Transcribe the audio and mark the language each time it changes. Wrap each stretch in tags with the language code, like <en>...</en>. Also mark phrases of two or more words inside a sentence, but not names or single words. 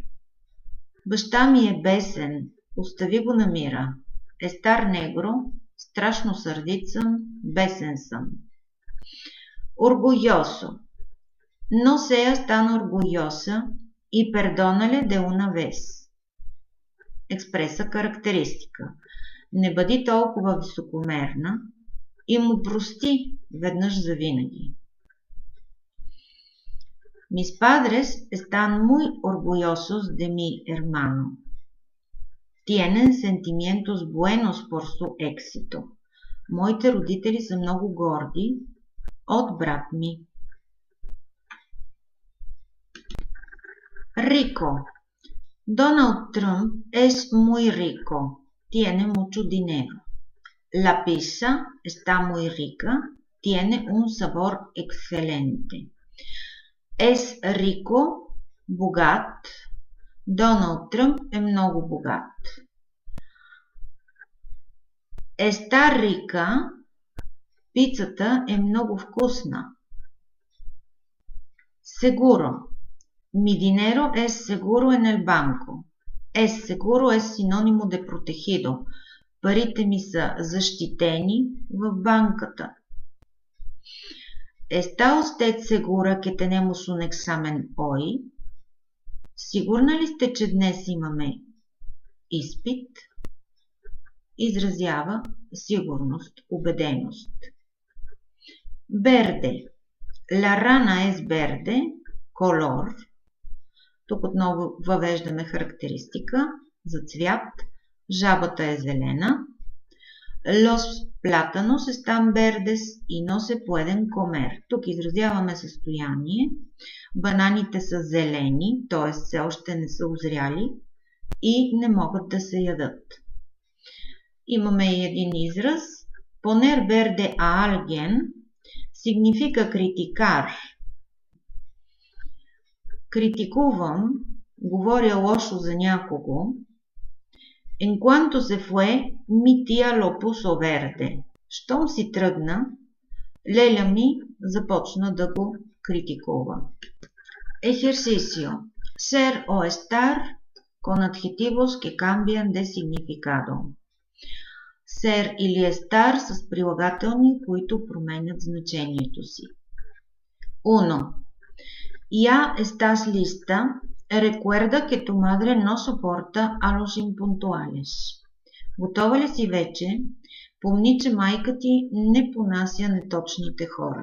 <bg>Баща ми е бесен, остави го на мира.</bg> <es>Estar negro,</es> <bg>страшно сърдит съм, бесен съм.</bg> <es>Orgulloso. No seas tan orgullosa y perdónale de una vez.</es> <bg>Експреса характеристика. Не бъди толкова високомерна и му прости веднъж завинаги.</bg> <es>Mis padres están muy orgullosos de mi hermano. Tienen sentimientos buenos por su éxito.</es> <bg>Моите родители са много горди от брат ми.</bg> <es>Rico. Donald Trump es muy rico. Tiene mucho dinero. La pizza está muy rica. Tiene un sabor excelente. Es rico,</es> <bg>богат. Доналд Тръмп е много богат.</bg> <es>Está rica.</es> <bg>Пицата е много вкусна.</bg> <es>Seguro. Mi dinero es seguro en el banco. Es seguro es sinónimo de protegido.</es> <bg>Парите ми са защитени в банката.</bg> <es>¿Está usted segura que tenemos un examen hoy?</es> <bg>Сигурна ли сте, че днес имаме изпит? Изразява сигурност, убеденост.</bg> <es>Verde. La rana es verde, color.</es> <bg>Тук отново въвеждаме характеристика за цвят. Жабата е зелена.</bg> <es>Los plátanos están verdes y no se pueden comer.</es> <bg>Тук изразяваме състояние. Бананите са зелени, т.е. все още не са озряли и не могат да се ядат. Имаме и един израз.</bg> <es>Poner verde a alguien significa criticar.</es> <bg>Критикувам, говоря лошо за някого.</bg> <es>En cuanto se fue, mi tía lo puso verde.</es> <bg>Щом си тръгна, леля ми започна да го критикува.</bg> <es>Ejercicio. Ser o estar con adjetivos que cambian de significado.</es> <bg>Ser или estar с прилагателни, които променят значението си.</bg> <es>1. Ya estás lista. Recuerda que tu madre no soporta a los impuntuales.</es> <bg>Готова ли си вече? Помни, че майка ти не понася неточните хора.</bg>